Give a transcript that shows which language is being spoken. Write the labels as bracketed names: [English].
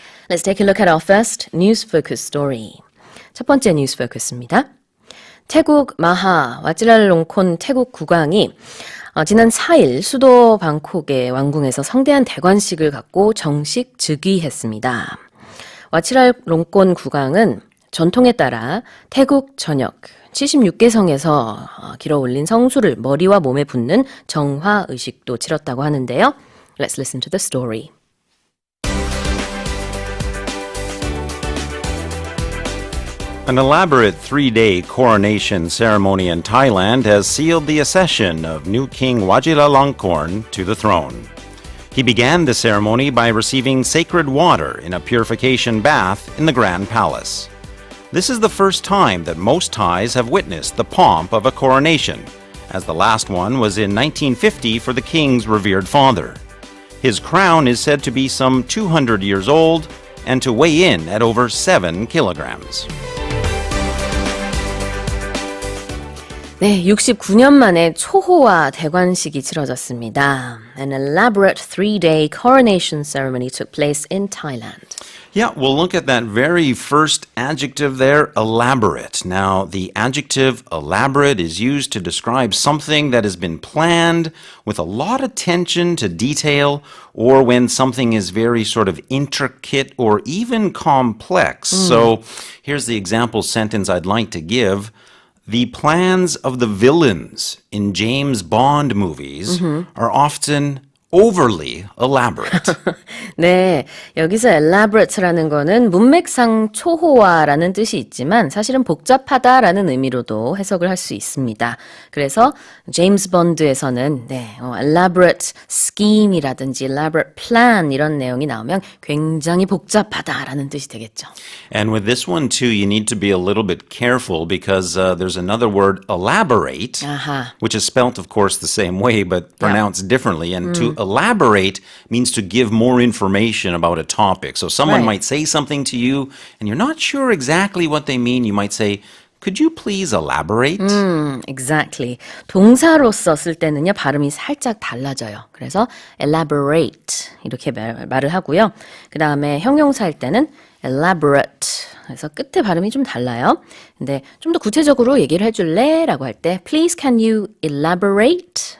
[English] Let's take a look at our first news focus story. [Korean] 첫 번째 뉴스 포커스입니다. 태국 마하 와지랄롱콘 태국 국왕이 지난 4일 수도 방콕의 왕궁에서 성대한 대관식을 갖고 정식 즉위했습니다. 와치랄롱콘 국왕은 전통에 따라 태국 전역 76개 성에서 길어 올린 성수를 머리와 몸에 붓는 정화 의식도 치렀다고 하는데요. [English] Let's listen to the story. An elaborate 3-day coronation ceremony in Thailand has sealed the accession of new King Vajiralongkorn to the throne. He began the ceremony by receiving sacred water in a purification bath in the Grand Palace. This is the first time that most Thais have witnessed the pomp of a coronation, as the last one was in 1950 for the king's revered father. His crown is said to be some 200 years old and to weigh in at over 7 kilograms. [Korean] 네, 69년 만에 초호화 대관식이 치러졌습니다. [English] An elaborate 3-day coronation ceremony took place in Thailand. Yeah, we'll look at that very first adjective there, elaborate. Now, the adjective elaborate is used to describe something that has been planned with a lot of attention to detail, or when something is very sort of intricate or even complex. So here's the example sentence I'd like to give. The plans of the villains in James Bond movies are often overly elaborate. [Korean] 네, 여기서 elaborate라는 거는 문맥상 초호화라는 뜻이 있지만 사실은 복잡하다라는 의미로도 해석을 할 수 있습니다. 그래서 제임스 본드에서는 elaborate scheme이라든지 elaborate plan 이런 내용이 나오면 굉장히 복잡하다라는 뜻이 되겠죠. [English] And with this one too, you need to be a little bit careful because there's another word, elaborate, which is spelt, of course, the same way but pronounced differently. And to elaborate means to give more information about a topic. So someone might say something to you and you're not sure exactly what they mean. You might say, could you please elaborate? Exactly. [Korean] 동사로서 쓸 때는요, 발음이 살짝 달라져요. 그래서 elaborate 이렇게 말을 하고요. 그 다음에 형용사일 때는 elaborate. 그래서 끝에 발음이 좀 달라요. 근데 좀 더 구체적으로 얘기를 해줄래? 라고 할 때 [English] Please can you elaborate?